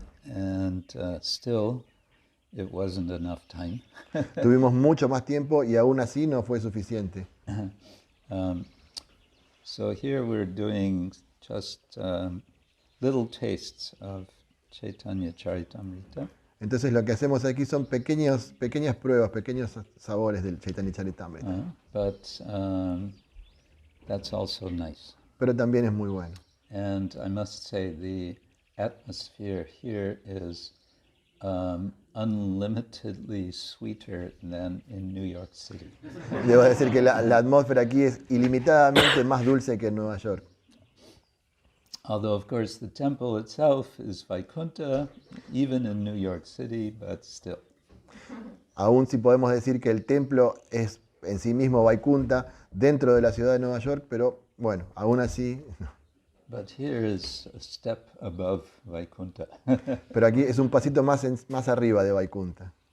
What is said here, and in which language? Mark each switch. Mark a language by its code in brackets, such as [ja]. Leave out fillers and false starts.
[en] And still, it wasn't enough time. [es] Tuvimos mucho más tiempo y aún así no fue suficiente. [en] So here we're doing just little tastes of Chaitanya Charitamrita. [es] Entonces lo que hacemos aquí son pequeñas pruebas, pequeños sabores del Chaitanya Charitamrita. [en] But that's also nice. [es] Pero también es muy bueno. [en] And I must say the atmosphere here is unlimitedly sweeter than in New York City. [es] Debo decir que la atmósfera aquí es ilimitadamente más dulce que en Nueva York. [en] Although, of course, the temple itself is Vaikuntha, even in New York City, but still. [es] Aún si podemos decir que el templo es en sí mismo Vaikuntha dentro de la ciudad de Nueva York, pero bueno, aún así. [en] But here is a step above Vaikuntha. [es] Pero aquí es un pasito más arriba de Vaikuntha.